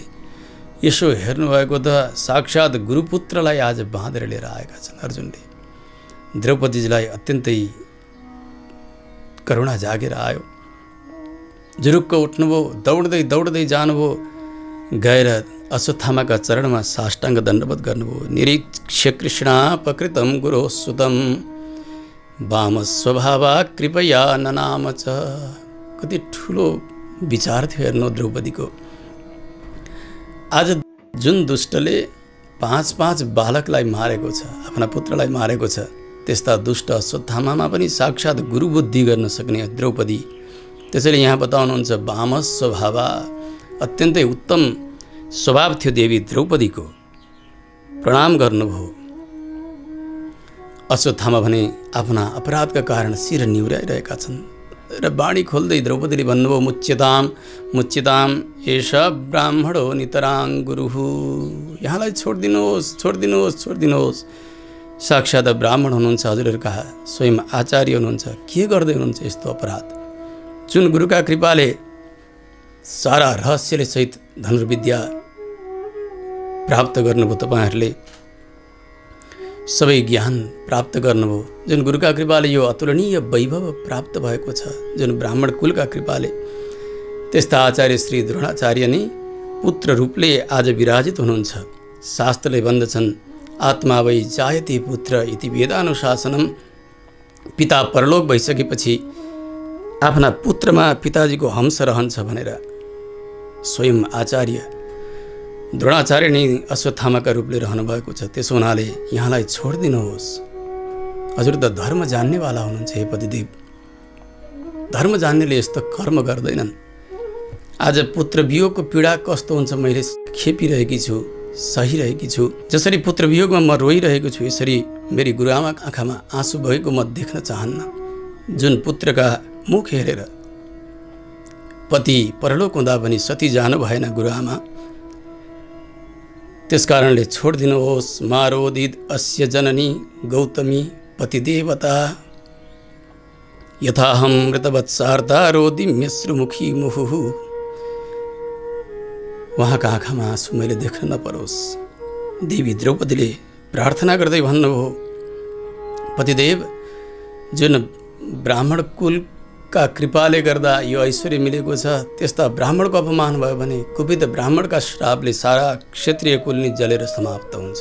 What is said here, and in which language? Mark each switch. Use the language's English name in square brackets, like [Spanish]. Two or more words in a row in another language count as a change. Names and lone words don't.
[Nepali] यसो हेर्नुभएको त साक्षात् गुरुपुत्रलाई आज बाँधेर लिएर आएका छन् अर्जुनले। द्रौपदीजीलाई अत्यन्तै करुणा जागेर आयो। जुरुक्क उठ्नुभयो, दौड्दै जानुभयो। गएर अश्वत्थामाका चरणमा साष्टाङ्ग दण्डवत गर्नुभयो। [Sanskrit] निरीक्ष्य कृष्णा प्रकृतं गुरो सुतं वाम स्वभावा कृपया ननाम च। [Nepali] कति ठुलो विचार थियो हेर्नु द्रौपदीको। आज जुन दुष्टले 5 बालकलाई मारेको छ, आफ्ना पुत्रलाई मारेको छ, त्यस्ता दुष्ट अश्वत्थामामा पनि साक्षात् गुरुबुद्धि गर्न सक्ने द्रौपदी। त्यसैले यहाँ बताउनुहुन्छ, [Sanskrit] वाम स्वभावा, [Nepali] अत्यन्तै उत्तम स्वभाव थियो देवी द्रौपदीको। प्रणाम गर्नुभयो। अश्वत्थामा भने आफ्ना अपराधका कारण शिर निहुराइरहेका छन् र बाणी खोल्दै द्रौपदीले भन्नुभयो, [Sanskrit] मुच्यताम एष ब्राह्मणो नितराङ गुरुः। [Nepali] यहाँलाई छोडिदिनुहोस्। साक्षात् ब्राह्मण हुनुहुन्छ, हजुरहरूका स्वयं आचार्य हुनुहुन्छ। के गर्दै हुनुहुन्छ यस्तो अपराध? जुन गुरुका कृपाले सारा रहस्यले सहित धनुर्विद्या प्राप्त गर्नुभयो, तपाईहरूले सबै ज्ञान प्राप्त गर्नुभयो। जुन गुरुका कृपाले यो अतुलनीय वैभव प्राप्त भएको छ, जुन ब्राह्मण कुलका कृपाले, त्यस्ता आचार्य श्री द्रोणाचार्य नै पुत्र रूपले आज विराजित हुनुहुन्छ। शास्त्रले भन्दछन्, [Sanskrit] आत्मा वै जायते पुत्र इति वेदानुशासनम। [Nepali] पिता परलोक भइसकेपछि आफ्ना पुत्रमा पिताजीको हंस रहन्छ भनेर स्वयं आचार्य द्रोणाचार्य नै अश्वत्थामाका रूपले रहनुभएको छ। त्यसो हुनाले यहाँलाई छोडिदिनुहोस्। हजुर त धर्म जान्नेवाला हुनुहुन्छ हे पतिदेव। धर्म जान्नेले यस्तो कर्म गर्दैनन्। आज पुत्र वियोगको पीडा कस्तो हुन्छ मैले खेपिरहेकी छु, सहिरहेकी छु। जसरी पुत्र वियोगमा म रोइरहेको छु, यसरी मेरी गुरुआमाको आँखामा आँसु भएको म देख्न चाहन्न। जुन पुत्रका मुख हेरेर पति परलोक हुँदा पनि सती जानु भएन गुरुआमा, त्यसकारणले छोडिदिनुहोस्। [Sanskrit] मारोदित अस्य जननी गौतमी पतिदेवता, यथाहं मृतवत्सार्ता रोदिम्यश्रुमुखी मुहुः। [Nepali] उहाँका आँखामा आँसु मैले देख्न नपरोस्। देवी द्रौपदीले प्रार्थना गर्दै भन्नुभयो, पतिदेव, जुन ब्राह्मण कुलका कृपाले गर्दा यो ऐश्वर्य मिलेको छ, त्यस्ता ब्राह्मणको अपमान भयो भने कुपित ब्राह्मणका श्रापले सारा क्षत्रिय कुल नै जलेर समाप्त हुन्छ।